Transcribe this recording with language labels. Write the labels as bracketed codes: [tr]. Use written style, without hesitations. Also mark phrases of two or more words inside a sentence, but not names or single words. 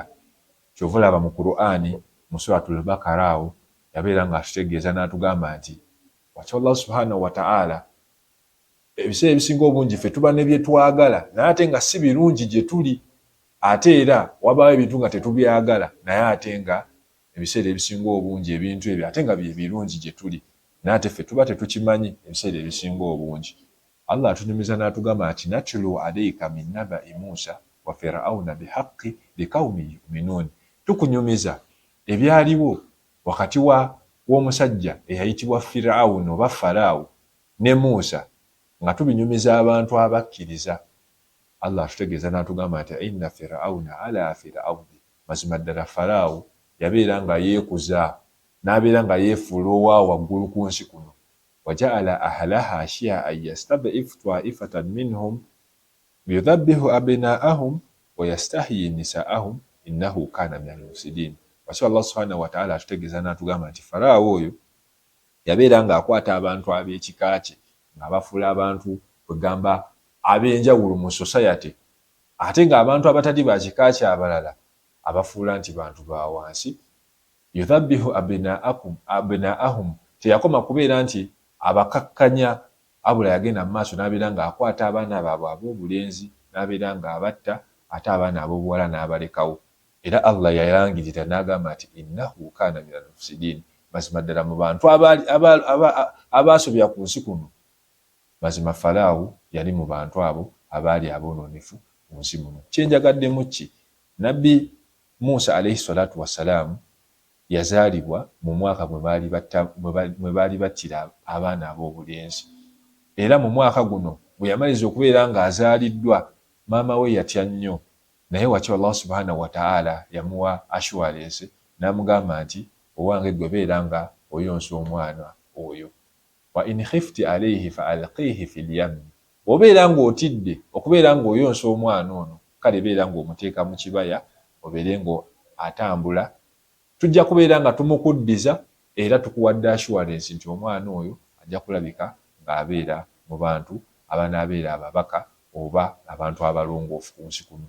[lg] Kyova olaba mu Qur'ani mu suratul Baqara awo yabeera ng'atutegeeza n'atugamba nti wakati Allah [ar] سبحانه وتعالى [lg] ebiseera ebisinga obungi ffe tuba ne bye twagala naye ate nga si birungi gye tuli, ate era wabaawo ebintu nga tetubyagala naye ate nga ebiseera ebisinga obungi ebintu ebyo ate nga bye birungi gye tuli, naye ate ffe tuba tetukimanyi ebiseera ebisinga obungi. Allah atunyumiza n'atugamba nti [ar] نتلو عليك من نبإ موسى وفرعون بالحق لقوم يؤمنون. [lg] Tukunyumiza ebyaliwo wakati w'omusajja eyayitibwa Fir'auna oba Faraawo ne Musa nga tubinyumiza abantu abakkiriza. Allah atutegeeza n'atugamba nti [ar] إن فرعون علا في الأرض, [lg] mazima ddala Faraawo yabeera nga yeekuza n'abeera nga yeefuula owaawo waggulu ku nsi kuno. [ar] وجعل أهلها شيعا يستضعف طائفة منهم يذبح أبناءهم ويستحيي نساءهم إنه كان من المفسدين. [lg] Wasi Allah [ar] سبحانه وتعالى [lg] atutegeeza n'atugamba nti Faraawo oyo yabeera ng'akwata abantu ab'ekika kye ng'abafuula abantu kwegamba ab'enjawulo mu society, ate ng'abantu abatali ba kika kye abalala abafuula nti bantu ba wansi. [ar] يذبح أبناءهم, [lg] teyakoma kubeera nti abakakkanya, abula yagenda mu maaso n'abeera ng'akwata abaana baabwe ab'obulenzi n'abeera ng'abatta, ate abaana ab'obuwala n'abalekawo. Era Allah yayangirira n'agamba nti [ar] إنه كان من المفسدين, [lg] mazima ddala mu bantu abaasobya ku nsi kuno, mazima Faraawo yali mu bantu abo abaali aboononefu mu nsi muno. Kyenjagaddemu ki? Nabbi Musa [ar] عليه الصلاة والسلام [lg] yazaalibwa mu mwaka mwe baali battira abaana ab'obulenzi, era mu mwaka guno bwe yamaliza okubeera ng'azaaliddwa maama we yatya nnyo, naye wakyo Allah [ar] سبحانه وتعالى [lg] yamuwa assurance n'amugamba nti owange gwe beera nga oyonsa omwana oyo. [ar] وإن خفت عليه فألقيه في اليم, [lg] obeera ng'otidde okubeera ng'oyonsa omwana ono, kale beera ng'omuteeka mu kibaya obeere ng'atambula. Tujja kubeera nga tumukuddiza era tukuwadde assurance nti omwana oyo ajja kulabika ng'abeera mu bantu abanaabeera ababaka oba abantu abalongoofu ku nsi kuno.